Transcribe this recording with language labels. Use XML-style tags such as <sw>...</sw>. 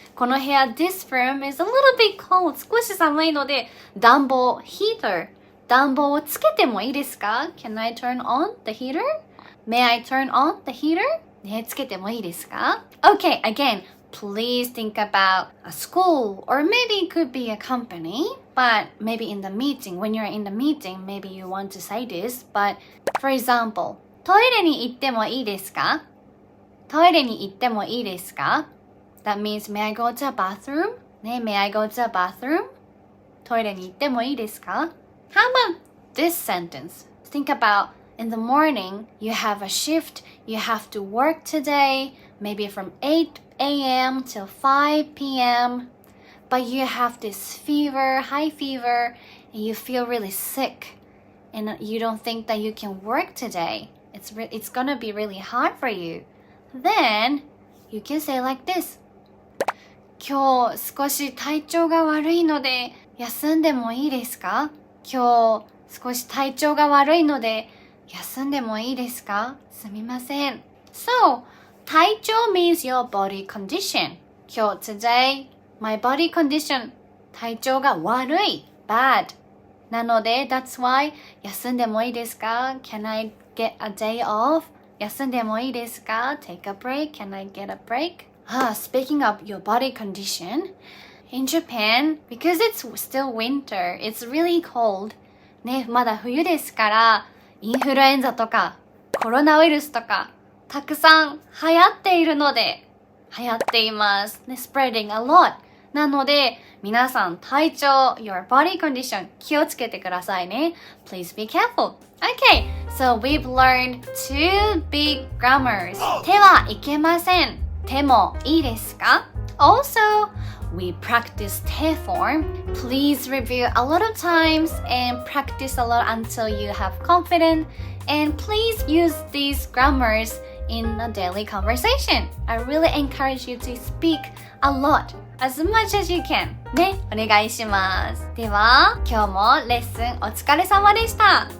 <ja>この部屋</ja> <en>this room is a little bit cold,</en> <ja>少し寒いので暖房 heater暖房をつけてもいいですか？</ja> <en>Can I turn on the heater? May I turn on the heater?</en> <ja>ね、つけてもいいですか？</ja> <en>Okay, again, please think about a school or maybe it could be a company, but maybe in the meeting, when you're in the meeting, maybe you want to say this, but for example,</en> <ja>トイレに行ってもいいですか？トイレに行ってもいいですか？</ja> <en>That means, may I go to a bathroom? ね、may I go to a bathroom?</en> <ja>トイレに行ってもいいですか？</ja> <en>How about this sentence? Think about in the morning, you have a shift, you have to work today, maybe from 8 a.m. till 5 p.m. But you have this fever, high fever, and you feel really sick. And you don't think that you can work today. It's gonna be really hard for you. Then, you can say like this.</en> <ja>今日少し体調が悪いので休んでもいいですか？今日少し体調が悪いので休んでもいいですか？すみません。</ja> <en>So, 体調 means your body condition. 今日 today, my body condition. 体調が悪い bad. なので that's why</en> <ja>休んでもいいですか？</ja> <en>Can I get a day off?</en> <ja>休んでもいいですか？</ja> <en>Take a break. Can I get a break? Speaking of your body condition, in Japan, because it's still winter, it's really cold.</en> <ja>ね、まだ冬ですから、インフルエンザとか、コロナウイルスとか、たくさん流行っているので、流行っています。</ja> <en>ね、spreading a lot.</en> <ja>なので、皆さん体調、</ja> <en>your body condition</en> <ja>気をつけてくださいね。</ja> <en>Please be careful. Okay, so we've learned two big grammars.</en> <ja>てはいけません。てもいいですか？</ja> <en>Also, we practice te form. Please review a lot of times and practice a lot until you have confidence. And please use these grammars in a daily conversation. I really encourage you to speak a lot, as much as you can.</en> <ja>ね、お願いします。では、今日もレッスンお疲れ様でした。</ja>